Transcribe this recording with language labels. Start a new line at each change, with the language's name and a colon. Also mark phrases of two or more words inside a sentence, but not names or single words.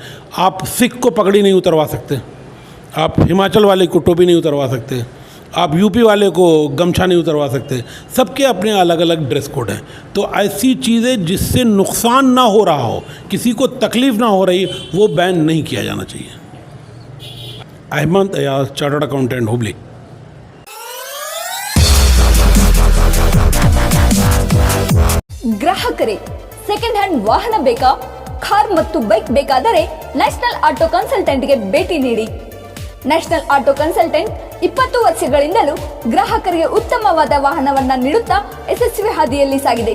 Hindi: आप सिख को पगड़ी नहीं उतरवा सकते, आप हिमाचल वाले को टोपी नहीं उतरवा सकते, आप यूपी वाले को गमछा नहीं उतरवा सकते. सबके अपने अलग अलग ड्रेस कोड हैं. तो ऐसी चीज़ें जिससे नुकसान ना हो रहा हो, किसी को तकलीफ़ ना हो रही, वो बैन नहीं किया जाना चाहिए. अहमद अयाज, चार्टर्ड अकाउंटेंट, हुबली.
Kannada: ಗ್ರಾಹಕರೇ,
English: second hand
Kannada: ವಾಹನ ಬೇಕಾ? ಕಾರ್ ಮತ್ತು ಬೈಕ್ ಬೇಕಾದರೆ ನ್ಯಾಷನಲ್ ಆಟೋ ಕನ್ಸಲ್ಟೆಂಟ್ಗೆ ಭೇಟಿ ನೀಡಿ. ನ್ಯಾಷನಲ್ ಆಟೋ ಕನ್ಸಲ್ಟೆಂಟ್ 20 ವರ್ಷಗಳಿಂದಲೂ ಗ್ರಾಹಕರಿಗೆ ಉತ್ತಮವಾದ ವಾಹನವನ್ನ ನೀಡುತ್ತಾ ಯಶಸ್ವಿ ಹಾದಿಯಲ್ಲಿ ಸಾಗಿದೆ.